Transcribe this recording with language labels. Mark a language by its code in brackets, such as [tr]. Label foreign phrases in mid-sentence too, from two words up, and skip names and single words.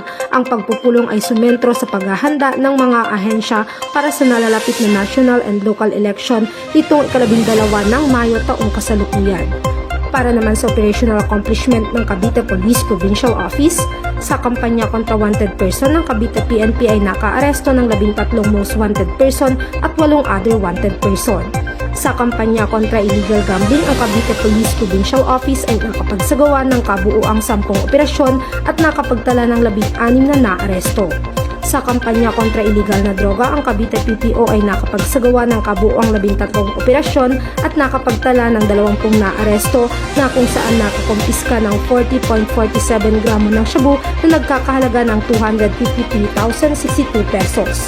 [tl] Ang pagpupulong ay sumentro sa paghahanda ng mga ahensya para sa nalalapit na [en] national and local election [tl] nitong ika-12 ng Mayo taong kasalukuyan. Para naman sa [en] operational accomplishment [tl] ng Cavite Police Provincial Office, sa kampanya kontra [en] wanted person [tl] ng Cavite PNP ay nakaaresto ng 13 [en] most wanted person [tl] at 8 [en] other wanted person. [tl] Sa kampanya kontra [en] illegal gambling, [tl] ang Cavite Police Provincial Office ay nakapagsagawa ng kabuuang 10 operasyon at nakapagtala ng 16 na naaresto. Sa kampanya kontra illegal na droga, ang Cavite PPO ay nakapagsagawa ng kabuuang 13 operasyon at nakapagtala ng 20 na aresto na kung saan nakakumpiska ng 40.47 gramo ng shabu na nagkakahalaga ng 253,062 pesos.